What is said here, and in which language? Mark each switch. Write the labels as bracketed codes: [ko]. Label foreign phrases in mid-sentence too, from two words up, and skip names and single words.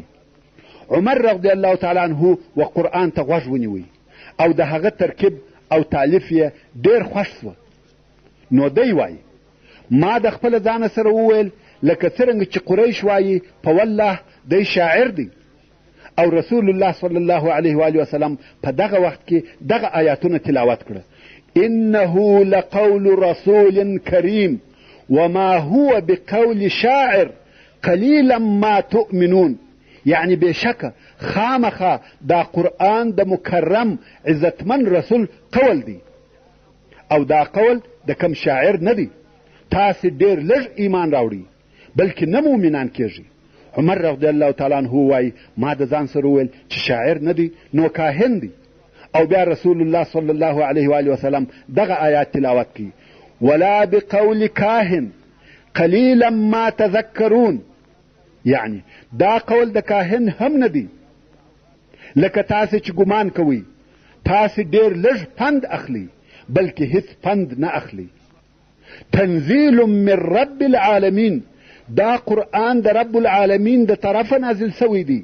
[ps] عمر [ar] رضی الله تعالی عنه [ps] و قرآن ته غوږ ونیوی او د هغه ترکیب او تالیف یې ډېر خوښ سوه. نو دی وایي ما د خپله ځانه سره وویل لکه څرنګه چې قریش وایي په والله دی شاعر دی. او رسول الله [ar] صلی الله علیه و آله وسلم [ps] په دغه وخت کې دغه آیاتونه تلاوت کړه: [ar] انه لقول رسول کریم وما هو بقول شاعر قلیلا ما تؤمنون. [ps] یعنی بېشکه خامخا دا قرآن د مکرم عزتمن رسول قول دی او دا قول د کم شاعر نه دی. تاسې ډېر لږ ایمان راوړي بلکې نه مؤمنان کېږي. عمر [ar] رضی الله تعالی عنه [ps] وایي ما د ځان سره وویل چې شاعر نه دی نو کاهن دی. او بیا رسول الله [ar] صلی الله علیه و آله وسلم [ps] دغه آیات تلاوت کوي: [ar] ولا بقول کاهن قلیلا ما تذکرون. [ps] یعنی دا قول د کاهن هم نه دی لکه تاسې چې ګمان کوئ تاسې ډېر لږ پند اخلي بلکې هیڅ پند نه اخلي. [ar] تنزیل من رب العالمین، [ps] دا قرآن د [ar] رب العالمین [ps] د طرفه نازل سوی دی.